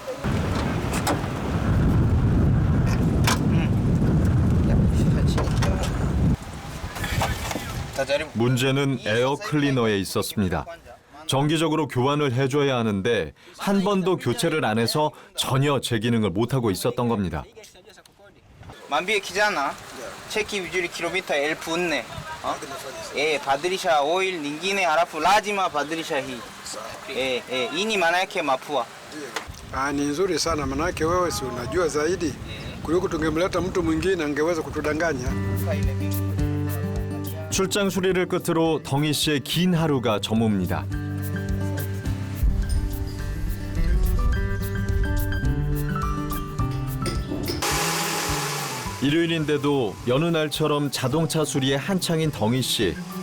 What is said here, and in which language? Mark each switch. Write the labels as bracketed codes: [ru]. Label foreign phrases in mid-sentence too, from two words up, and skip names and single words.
[ko] 문제는 에어 클리너에 있었습니다. 정기적으로 교환을 해줘야 하는데 한 번도 교체를 안 해서 전혀 제 기능을 못하고 있었던 겁니다. [sw] 만비에 kijana cheki vizuri kilomita 1400 badilisha oil nyingine halafu lazima badilisha hii hii ni maana yake mapua. Ni nzuri sana manake wewe si unajua zaidi kuliko tungemleta mtu mwingine angeweza kutudanganya. [ko] 출장 수리를 끝으로 덩이 씨의 긴 하루가 저뭅니다. 일요일인데도 여느 날처럼 자동차 수리에 한창인 덩이 씨.